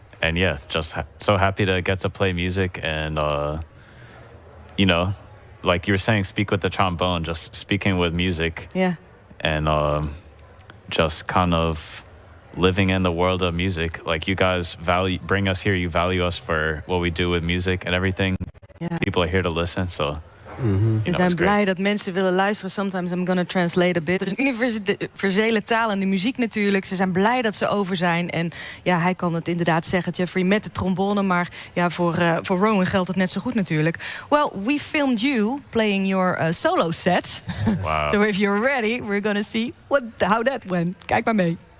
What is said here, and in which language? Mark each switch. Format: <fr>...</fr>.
<en>And yeah, just so happy to get to play music and like you were saying, speak with the trombone, just speaking with music. Yeah. And just kind of living in the world of music. Like you guys bring us here, you value us for what we do with music and everything. Yeah. People are here to listen, so...</en> <nl>We zijn blij dat mensen willen luisteren.</nl> <en>Sometimes I'm gonna translate a bit.</en> <nl>Er is een universele taal in de muziek natuurlijk. Ze zijn blij dat ze over zijn. En ja, hij kan het inderdaad zeggen, Jeffery, met de trombone. Maar ja, voor Rowan geldt het net zo goed natuurlijk.</nl> <en>Well, we filmed you playing your solo set. Wow. So if you're ready, we're gonna see how that went.</en> <nl>Kijk maar mee.</nl>